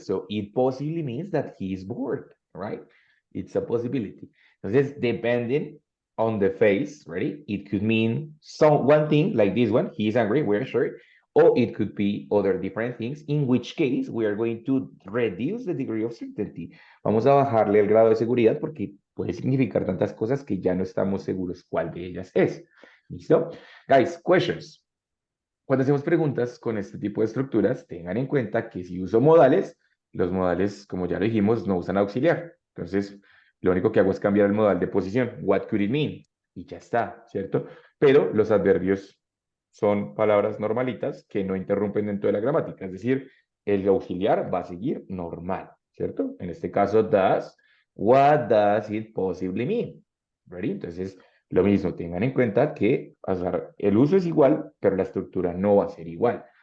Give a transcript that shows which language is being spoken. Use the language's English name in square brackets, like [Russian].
[English] So it possibly means that he is bored, right? It's a possibility. Entonces, depending on the face, ready? It could mean one thing like this one, he is angry, we're sure, or it could be other different things, in which case we are going to reduce the degree of certainty. [Spanish] Vamos a bajarle el grado de seguridad porque puede significar tantas cosas que ya no estamos seguros cuál de ellas es. ¿Listo? [English] Guys, questions. [Spanish] Cuando hacemos preguntas con este tipo de estructuras, tengan en cuenta que si uso modales, los modales, como ya lo dijimos, no usan auxiliar. Entonces, lo único que hago es cambiar el modal de posición. [English] What could it mean? [Spanish] Y ya está, ¿cierto? Pero los adverbios son palabras normalitas que no interrumpen dentro de la gramática. Es decir, el auxiliar va a seguir normal, ¿cierto? En este caso, does. [English] What does it possibly mean? ¿Ready? [Spanish] Entonces, lo mismo, tengan en cuenta que el uso es igual, pero la estructura no va a ser igual.